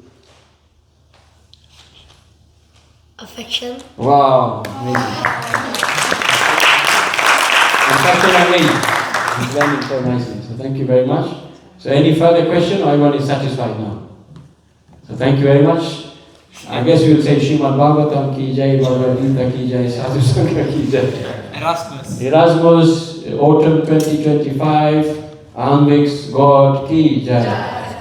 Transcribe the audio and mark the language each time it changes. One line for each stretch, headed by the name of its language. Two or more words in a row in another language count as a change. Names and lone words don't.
English: Affection. Wow, amazing. And such an amazing. He's learning so nicely. So thank you very much. So any further question, or everyone is satisfied now? So thank you very much. I guess we will say
Hindi: श्रीमद् भागवतम् की जय, भगवद् गीता की जय, साधु संघ की जय.
English: Erasmus, autumn 2025, Almviks, Gard
Hindi: की जय.